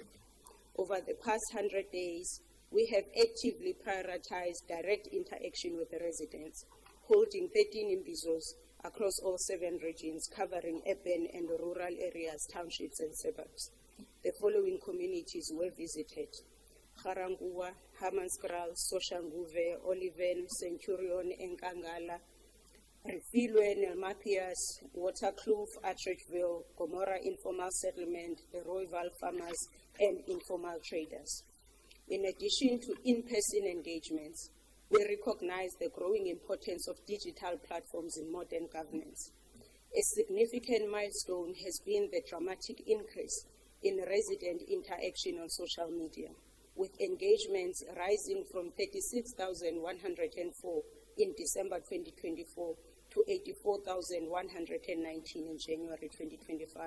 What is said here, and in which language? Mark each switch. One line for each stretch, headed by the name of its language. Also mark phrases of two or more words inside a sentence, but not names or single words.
English: Over the past 100 days, we have actively prioritized direct interaction with the residents, holding 13 imbizos across all 7 regions, covering urban and rural areas, townships, and suburbs. The following communities were visited: Garankuwa, Hammanskraal, Soshanguve, Oliven, Centurion, Nkangala, Refilwe, Nelmathias, Waterkloof, Atteridgeville, Gomorrah Informal Settlement, the Royval Farmers, and informal traders. In addition to in-person engagements, we recognize the growing importance of digital platforms in modern governance. A significant milestone has been the dramatic increase in resident interaction on social media, with engagements rising from 36,104 in December 2024 to 84,119 in January 2025.